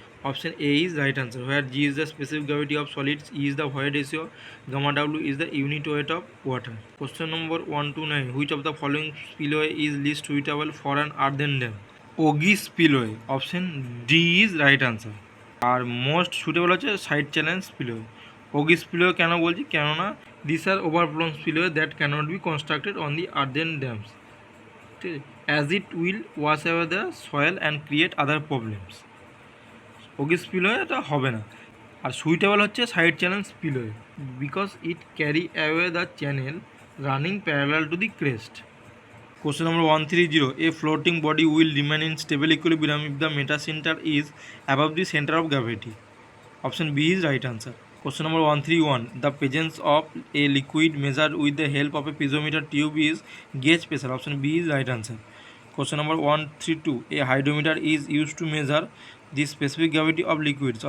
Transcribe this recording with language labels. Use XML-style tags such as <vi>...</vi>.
<en>Option A is right answer, where G is the specific gravity of solids, E is the void ratio, gamma W is the unit weight of water. Question number 1 to 9. Which of the following spillway is least suitable for an earthen dam? Ogi spillway. Option D is right answer. আর most suitable হচ্ছে side channel spillway. Ogee spillway</en> <bn>কেন বলছি, কেননা</bn> <en>this are overflown spillway that cannot be constructed on the earthen dams,</en> <bn>ঠিক আছে,</bn> <en>As it will wash away the soil and create other problems. Ogee spillway</en> <bn>এটা হবে না।</bn> <en>আর সুইটেবল হচ্ছে side channel spillway because it carry away the channel running parallel to the crest. Question number 130. A floating body will remain in stable equilibrium if the meta center is above the center of gravity. Option B is right answer. Question number 131. The presence of a liquid measured with the help of a piezometer tube is gauge pressure. Option B is right answer. Question number 132. A hydrometer is used to measure the specific gravity of liquids.</en>